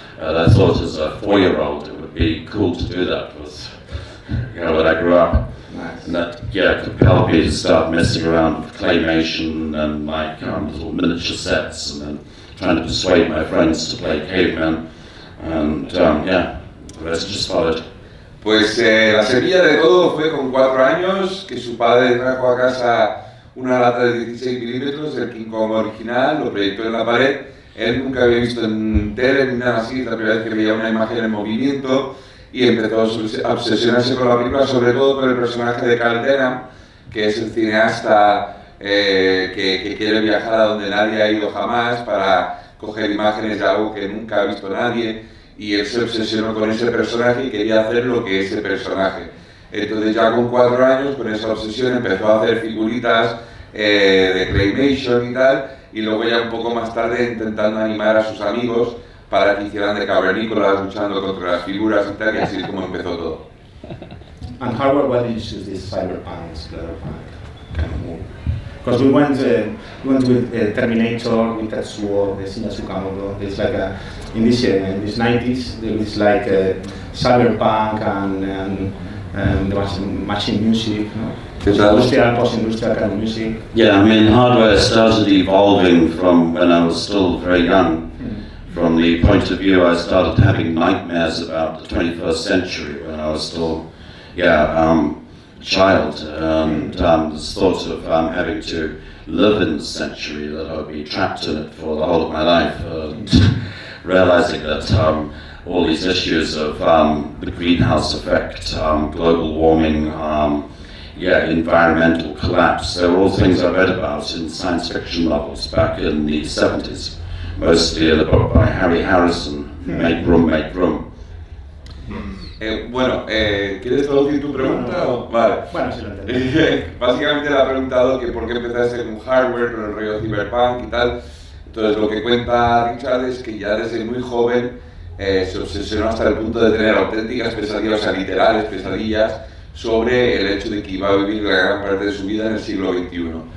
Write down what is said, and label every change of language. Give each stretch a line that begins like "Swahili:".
English: I thought as a 4-year-old it would be cool to do that with, when I grew up. Nice. And that compelled me to start messing around with claymation and like little miniature sets, and then trying to persuade my friends to play cavemen. And the rest just followed.
Spanish: Pues la semilla de todo fue con 4 años que su padre trajo a casa una lata de 16mm, el King Kong original, lo proyectó en la pared. Él nunca había visto en tele ni nada así, es la primera vez que veía una imagen en movimiento y empezó a obsesionarse con la película, sobre todo con el personaje de Carl Denham, que es el cineasta que quiere viajar a donde nadie ha ido jamás para coger imágenes de algo que nunca ha visto nadie, y él se obsesionó con ese personaje y quería hacer lo que ese personaje. Entonces ya con 4 años, con esa obsesión, empezó a hacer figuritas de claymation y tal, y luego ya un poco más tarde intentando animar a sus amigos para que hicieran de cavernícolas luchando contra las figuras y tal, y así es como empezó todo.
English: And hardware, why did you choose this cyberpunk, kind of movie? Because we went with Terminator, with Tetsuo, the Shinya Tsukamoto. It's like in this 90s, there was like cyberpunk and there was machine music, industrial, post-industrial kind of music. Yeah, I mean, hardware started evolving from when I was still very young. From the point of view, I started having nightmares about the 21st century when I was still, child, and this thought of having to live in the century, that I would be trapped in it for the whole of my life, and realizing that all these issues of the greenhouse effect, global warming, environmental collapse. They were all things I read about in science fiction novels back in the 70s, mostly in a book by Harry Harrison, Make Room, Make Room.
Spanish: ¿Quieres traducir tu pregunta? No. Vale. Bueno, sí lo entiendo. Básicamente le ha preguntado que por qué empezaste con hardware, con el rollo cyberpunk y tal. Entonces lo que cuenta Richard es que ya desde muy joven se obsesionó hasta el punto de tener auténticas pesadillas, o sea, literales pesadillas, sobre el hecho de que iba a vivir la gran parte de su vida en el siglo XXI.